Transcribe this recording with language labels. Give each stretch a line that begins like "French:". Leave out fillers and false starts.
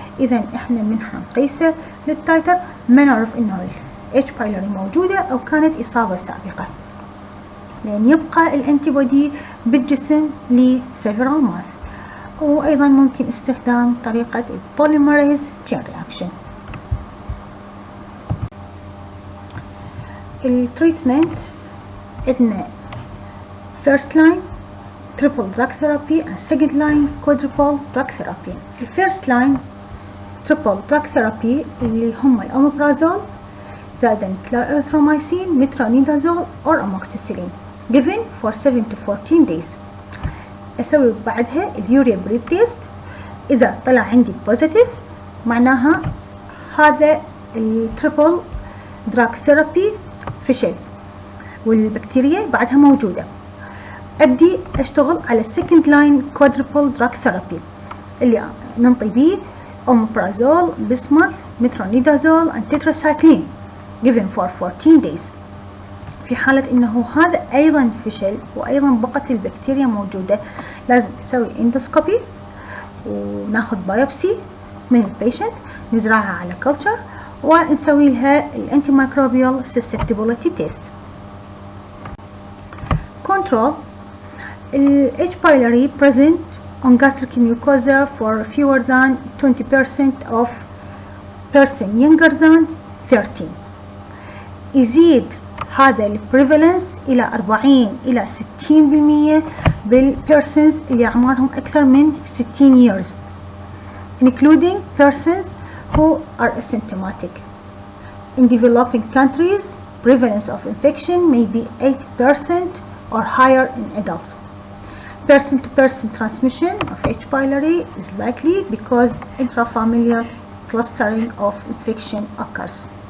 Arabic: إذا إحنا من حنقيسه للتايتر ما نعرف إنه H pylori موجودة أو كانت إصابة سابقة، لأن يبقى الانتيبودي بالجسم ل
English: several months.
Arabic: وأيضا ممكن استخدام طريقة
English: polymerase chain reaction.
Arabic: التريتمنت عندنا
English: first line triple drug therapy and second line quadruple drug therapy. الفيرست line triple drug therapy
Arabic: اللي هم
English: الأوميبرازول زائدا clarithromycin metronidazole or amoxicillin given for 7 to 14 days.
Arabic: أسوي بعدها اليوريا بريد تيست، إذا طلع عندي بوزيتيف معناها هذا التريبل دراج ثيرابي فشل والبكتيريا بعدها موجودة. أبدي أشتغل على السكند لاين كوادربل دراج ثيرابي اللي ننطي بيه أوميبرازول بسمث مترونيدازول
English: and tetracycline given for 14 days.
Arabic: في حالة إنه هذا أيضا فشل وأيضا بقت البكتيريا موجودة، لازم نسوي اندوسكوبي وناخذ بايوبسي من البيشنت نزرعها على كلتشر ونسوي لها الانتي مايكروبيال
English: susceptibility test. Control. H pylori present on gastric mucosa for fewer than 20% of person younger than 13.
Arabic: يزيد هذا البريفالنس إلى 40 إلى 60% بالبيرسونز اللي أعمارهم أكثر من 60 years
English: including persons who are asymptomatic. In developing countries, prevalence of infection may be 80% or higher in adults. Person-to-person transmission of H. pylori is likely because intrafamilial clustering of infection occurs.